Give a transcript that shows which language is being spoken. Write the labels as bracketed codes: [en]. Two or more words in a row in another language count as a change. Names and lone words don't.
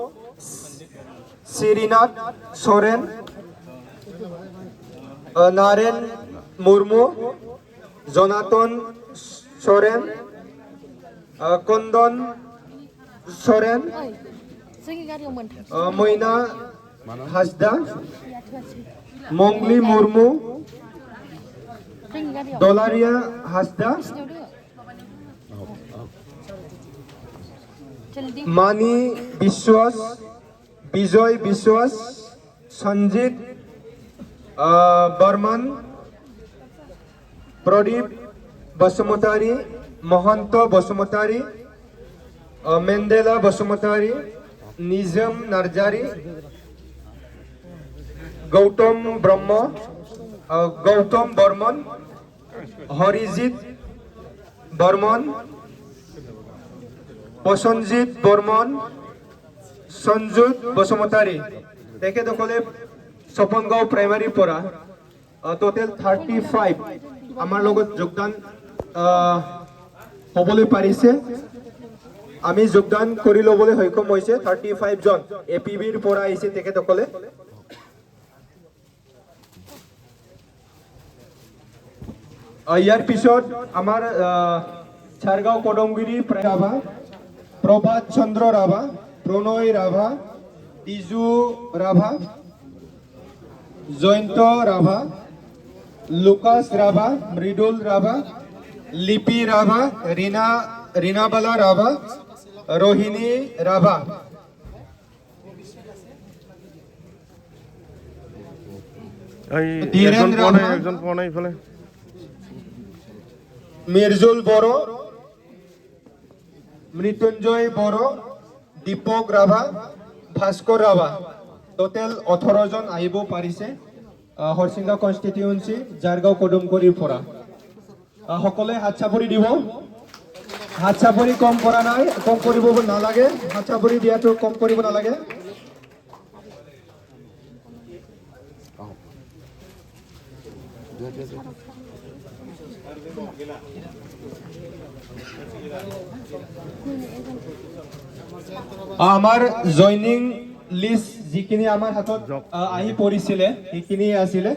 [as] सिरिनाथ सोरेन, नारेन मुर्मु, जोनाथन सोरेन, कन्दन सोरेन, मैना हासदा, मंगली मुर्मु, डलारिया हासदा, मानी विश्वास, विजय विश्वास, संजीत बर्मन, प्रदीप बसुमतारी, महंत बसुमतारी, मेंडेला बसुमतारी, निजम नार्जारी, गौतम ब्रह्म, गौतम बर्मन, हरिजित बर्मन, प्रसन्नजित बर्मन, सঞ্জুত বসুমতাৰী। তেখেতসকলে স্বপনগাঁও প্ৰাইমাৰীৰ পৰা টোটেল 35 আমাৰ লগত যোগদান হ'বলৈ পাৰিছে। আমি যোগদান কৰি ল'বলৈ সক্ষম হৈছে 35 জন APBৰ পৰা আহিছে তেখেতসকলে। ইয়াৰ পিছত আমাৰ চাৰগাঁও কদমগুৰি ৰাভা, প্ৰভাত চন্দ্ৰ ৰাভা, प्रणय राभा, तिजु राभा, जयंत राभा, लुकास राभा, मृदुल राभा, लिपि राभा, रीनाबाला राभा, रोहिणी राभा। मिर्जुल बड़ो, मृत्युंजय बड़ो, दीपक राभा, भास्कर राभा। টোটেল 18 জন আহিব পাৰিছে হৰচিংগা কনষ্টিটিউয়েন্সি জাৰগাঁও কদমগুৰিৰ পৰা। সকলোৱে হাত চাপৰি দিব। হাত চাপৰি কম কৰা নাই, কম কৰিব নালাগে। হাত চাপৰি দিয়াটো কম কৰিব নালাগে। আমাৰ [en] joining list [as] যিখিনি আমাৰ হাতত আহি পৰিছিলে সেইখিনি আছিলে।